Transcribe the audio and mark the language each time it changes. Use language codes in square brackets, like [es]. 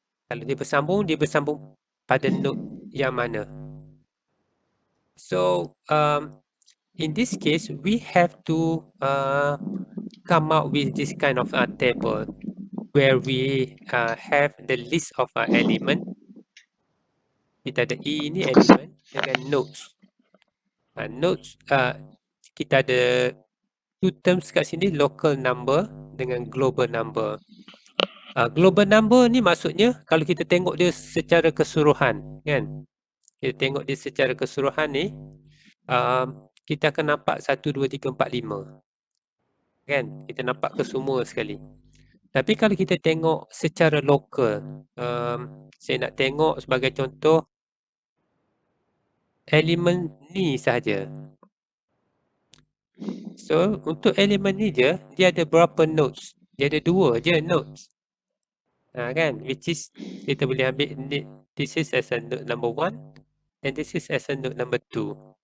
[ms] Kalau dia bersambung pada node yang mana. [en] So in this case we have to come up with this kind of table where we have the list of element. [ms] Kita ada E ni elemen dengan nodes. Nodes kita ada [en] two terms [ms] kat sini, local number dengan global number. Global number ni maksudnya kalau kita tengok dia secara keseluruhan kan, kita tengok dia secara keseluruhan ni, kita akan nampak 1, 2, 3, 4, 5 kan, kita nampak kesemua sekali. Tapi kalau kita tengok secara lokal, saya nak tengok sebagai contoh elemen ni sahaja. So untuk elemen ni dia ada berapa nodes? Dia ada 2 je nodes. Kan, [en] which is [ms] kita boleh ambil ni, [en] this is as a node number 1 and this is as a node number 2.